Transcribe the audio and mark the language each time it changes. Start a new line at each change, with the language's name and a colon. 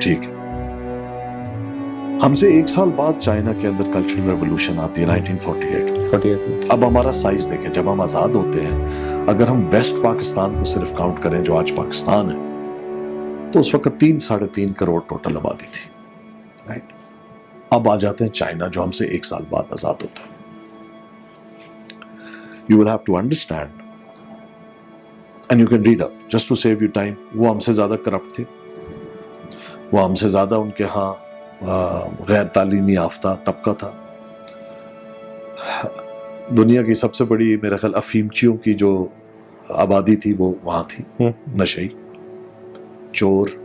Urdu: ٹھیک ہے, ہم سے 1 سال بعد چائنا کے اندر کلچرل ریولوشن آتی ہے 1948. اب ہمارا سائز دیکھیں, جب ہم آزاد ہوتے ہیں, اگر ہم ویسٹ پاکستان کو صرف کاؤنٹ کریں جو آج پاکستان ہے, تو اس وقت 3-3.5 کروڑ ٹوٹل آبادی تھی, رائٹ. اب آ جاتے ہیں چائنا جو ہم سے 1 سال بعد آزاد ہوتا ہے.
English: You will have to understand and you can read up just to save you time.
Urdu: وہ ہم سے زیادہ کرپٹ تھے, وہ ہم سے زیادہ ان کے ہاں غیر تعلیمی یافتہ طبقہ تھا. دنیا کی سب سے بڑی میرے خیال افیمچیوں کی جو آبادی تھی وہ وہاں تھی, نشئی, چور,